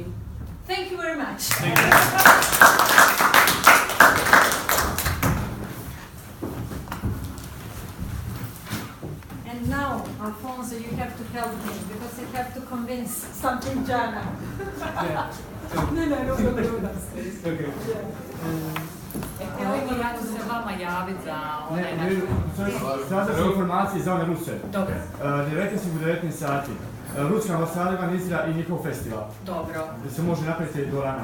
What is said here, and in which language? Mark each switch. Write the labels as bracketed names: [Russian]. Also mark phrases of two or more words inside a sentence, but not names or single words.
[English] Thank you very much. Thank you. And now, Alfonso, you have to help me because I have to convince something Jana. Yeah. No. Okay. [Croatian] Evo, ja ću se vama javiti za onaj naš... Sada su informacije za one Ruse. Dobro. 19 sati. Ruska ambasada organizira i njihov festival. Dobro. Da se može napraviti do rana.